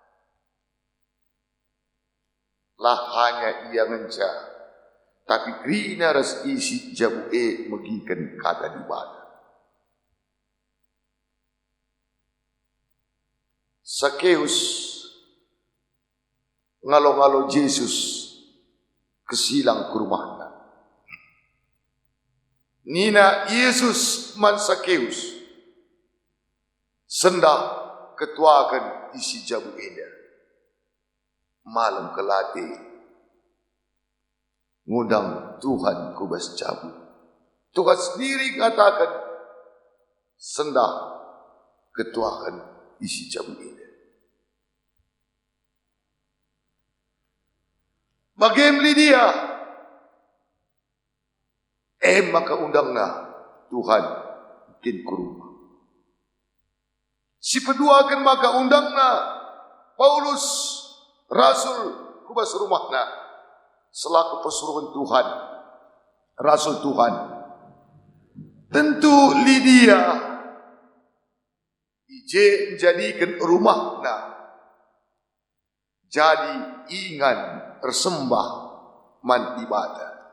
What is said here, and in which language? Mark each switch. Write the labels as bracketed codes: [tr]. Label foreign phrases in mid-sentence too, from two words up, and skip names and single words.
[btx] Lah hanya ia ngenca, tapi krina ras isi jabu megikan kata ibadah. Sakeus ngalo-ngalo Yesus kesilang ke rumahnya. Nina Yesus man Sakeus sendak ketuakan isi jabu eda. Malam kelati ngundang Tuhan kubas jabu. [id] Tuhan sendiri katakan [btx] sendak ketuakan isi jabu eda. [id] Bagaimana dia? Maka undanglah Tuhan mungkin ke rumah. [btx] Si kedua akan [id] maka undanglah [btx] Paulus Rasul kubas rumahna selaku pesuruhan Tuhan, Rasul Tuhan. Tentu Lydia ije menjadikan rumahna jadi ingan tersembah man ibadah.